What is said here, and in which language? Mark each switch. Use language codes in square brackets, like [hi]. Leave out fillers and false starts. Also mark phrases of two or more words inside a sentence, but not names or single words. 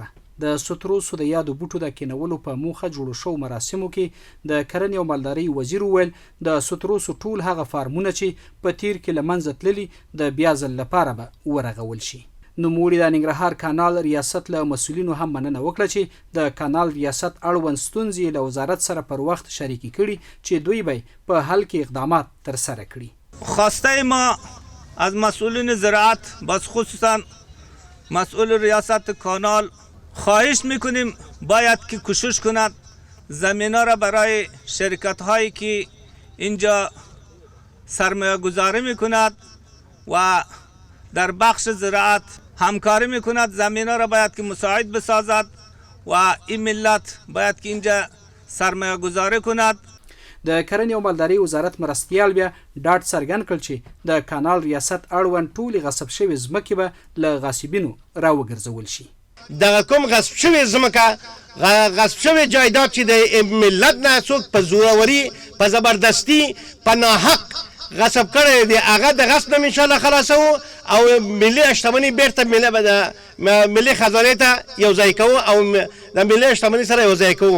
[ps] د ستروسو د یادو بوټو د کېنولو په موخه جوړ شو مراسمو کې د کرنې او مالدارۍ وزير ویل د ستروسو ټول هغه فارمونه چې په تیر کې منځه تللي د بیا ځل لپاره به ورغول شي. نوموړي د ننګرهار کانال ریاست له مسؤلینو هم مننه وکړه چې د کانال ریاست اړوند ستونزې له وزارت سره پر وخت شریکي کړي چې دوی به په حل کې اقدامات ترسره کړي. [fa] خواسته ما از مسئولین زراعت بس خصوصا مسئول ریاست کانال خواهش میکنیم باید که کوشش کند زمینه را برای شرکت هایی که اینجا سرمایه گذاری میکند و در بخش زراعت همکاری میکند زمینه را باید که مساعد بسازد و این ملت باید که اینجا سرمایه گذاری کند. [ps] د کرنې او مالدارۍ وزارت مرستیال بیا ډاډ څرګند کړ چې د کانال ریاست اړوند ټولې غصب شوې ځمکې به له غاصبینو راوګرځول شي. دغه کوم غصب شوې ځمکه غصب شوې جایداد چې د ملت نه څوک په زوروري په زبردستي په ناحق غصب کړی دی هغه د غصب نه انشاءالله خلاصو او ملي شتمني بیرته ملي خزانې ته یو ځای کوو او د ملي شتمني سره یو ځای کوو.